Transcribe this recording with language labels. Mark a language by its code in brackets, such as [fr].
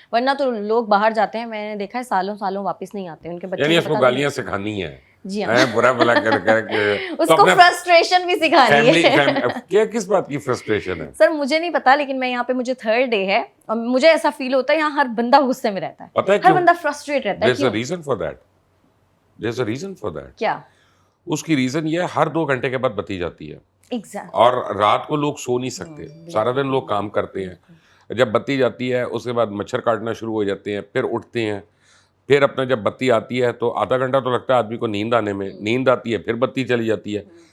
[hi] वरना तो लोग बाहर जाते हैं, मैंने देखा है सालों सालों वापस नहीं आते उनके बच्चे। यानी इसको गालियां सिखानी है। जी हाँ। बुरा भला कर उसको फ्रस्ट्रेशन भी सिखानी है। क्या किस बात की फ्रस्ट्रेशन है? सर मुझे नहीं पता, लेकिन मैं यहाँ पे, मुझे थर्ड डे है और मुझे ऐसा फील होता है यहाँ हर बंदा गुस्से में रहता है। पता है हर बंदा फ्रस्ट्रेट रहता है। [en] There's a reason for that. There's a reason for that. [hi] क्या? उसकी रीजन ये है, हर 2 घंटे के बाद बत्ती जाती है। [en] Exactly. [hi] और रात को लोग सो नहीं सकते, सारा दिन लोग काम करते हैं। जब बत्ती जाती है उसके बाद मच्छर काटना शुरू हो जाते हैं, फिर उठते हैं, फिर अपना जब बत्ती आती है तो आधा घंटा तो लगता है आदमी को नींद आने में, नींद आती है फिर बत्ती चली जाती है।